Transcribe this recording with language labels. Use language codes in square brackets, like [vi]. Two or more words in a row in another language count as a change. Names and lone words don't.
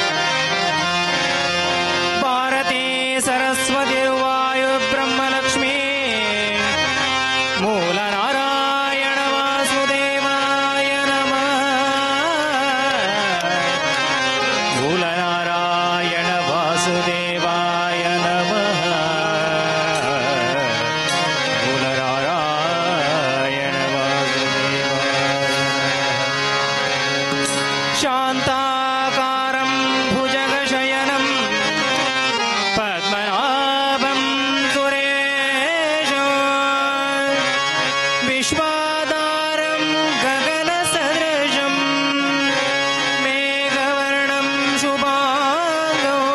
[sa] ಭಾರತೀ ಸರಸ್ವತಿ ವಾಯು ಬ್ರಹ್ಮಲಕ್ಷ್ಮೀ ಮೂಲ ನಾರಾಯಣ ವಾಸುದೇವಾಯ ನಮಃ. ಮೂಲ ನಾರಾಯಣ ವಾಸುದೇವಾಯ ನಮಃ. ಮೂಲ ನಾರಾಯಣ ವಾಸುದೇವಾಯ. ಶಾಂತಾಕಾರಂ ಭುಜಗಶಯನಂ ಪದ್ಮನಾಭಂ ಸುರೇಶಂ ವಿಶ್ವಾಧಾರಂ ಗಗನಸದೃಶಂ ಮೇಘವರ್ಣಂ ಶುಭಾಂಗೋ